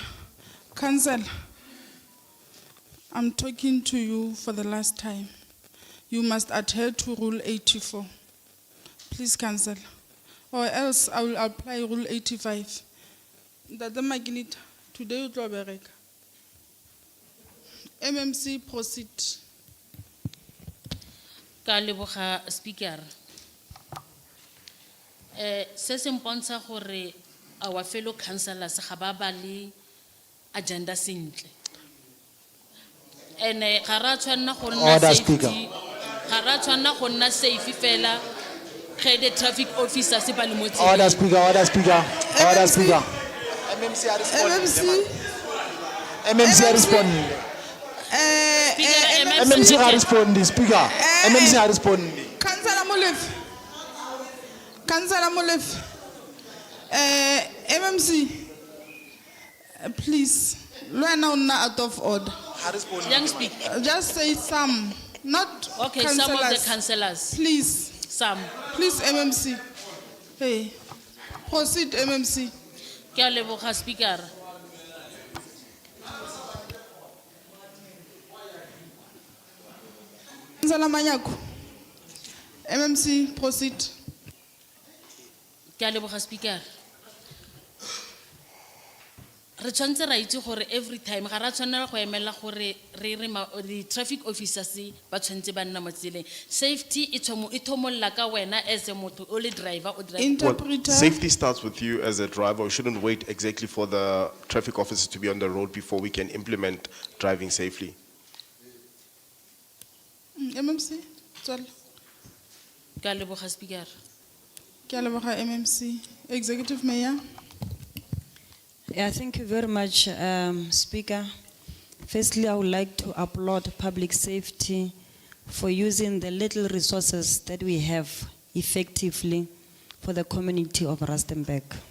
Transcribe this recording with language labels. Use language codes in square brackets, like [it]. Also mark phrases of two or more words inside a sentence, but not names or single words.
[en] Council, I'm talking to you for the last time. You must adhere to Rule 84. Please, Council. Or else I will apply Rule 85. That the magnet today you draw back. MMC, proceed. [tn] Ka leboga Speaker. Se se mpontsha gore [en] our fellow councillors [tn] ga ba ba le agenda sentle. Ene ga ra tshwanna go nna [en] Order, Speaker. safety. [tn] Ga ra tshwanna go nna safe fela ge [en] the traffic officers [tn] ba le mo tseleng. [en] Order, Speaker, order, Speaker. Order, Speaker. MMC. MMC are responding. MMC are responding, Speaker. MMC are responding. Councillor Molefe. Councillor Molefe. MMC. Please. Right now, not out of order. Young speak. Just say some, not Okay, some of the councillors. Please. Some. Please, MMC. Hey. Proceed, MMC. [tn] Ke a leboga Speaker. [en] Councillor Manyaku. MMC, proceed. [tn] Ke a leboga Speaker. Re tshwantse ra itse gore [en] every time [tn] ga ra tshwanela go emela gore [en] the traffic officers [tn] ba tshwantse ba nna mo tseleng. Safety e thomolla ka wena [en] as a [tn] motho o le driver o driver. [en] Well, safety starts with you as a driver. We shouldn't wait exactly for the traffic officers to be on the road before we can implement driving safely. MMC. [tn] Tswela. Ka leboga Speaker. Ke a leboga MMC. Executive Mayor. [en] Yeah, thank you very much, Speaker. Firstly, I would like to applaud public safety for using the little resources that we have effectively for the community of Rustenburg.